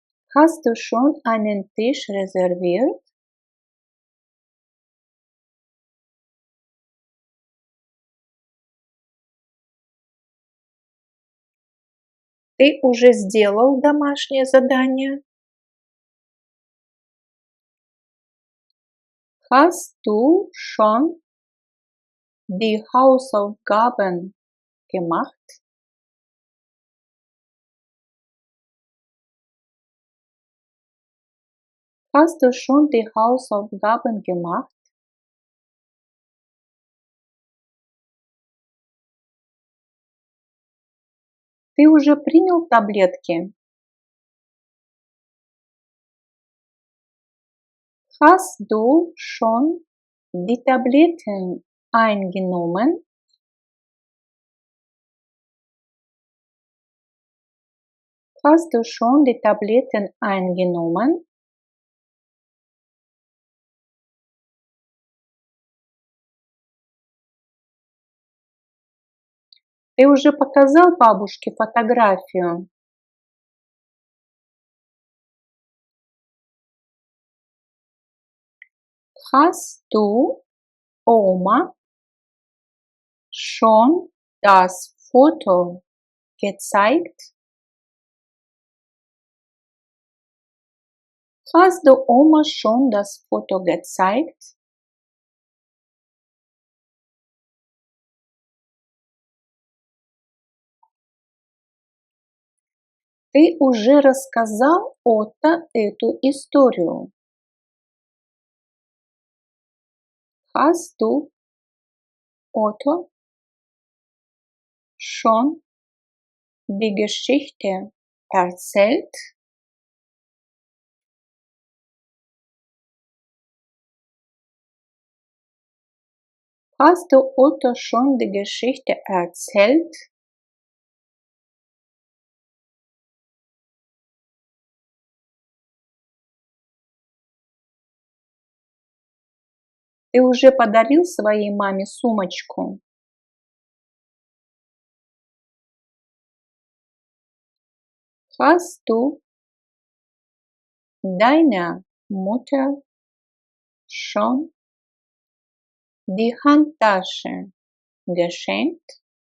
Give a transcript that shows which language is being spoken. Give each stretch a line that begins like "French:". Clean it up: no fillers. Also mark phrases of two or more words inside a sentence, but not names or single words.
German: Hast du schon einen Tisch reserviert?
Russian: Ты уже сделал домашнее задание?
German: Hast du schon die Hausaufgaben gemacht? Hast du schon die Hausaufgaben gemacht?
Russian: Ты уже принял таблетки?
German: Hast du schon die Tabletten eingenommen? Hast du schon die Tabletten eingenommen?
Russian: Ты уже показал бабушке фотографию?
German: Hast du Oma schon das Foto gezeigt? Hast du Oma schon das Foto gezeigt?
Russian: Ты уже рассказал Отто эту историю?
German: Hast du Otto schon die Geschichte erzählt? Hast du Otto schon die Geschichte erzählt?
Russian: Ты уже подарил своей маме сумочку?
German: Hast du deiner Mutter schon die Handtasche geschenkt?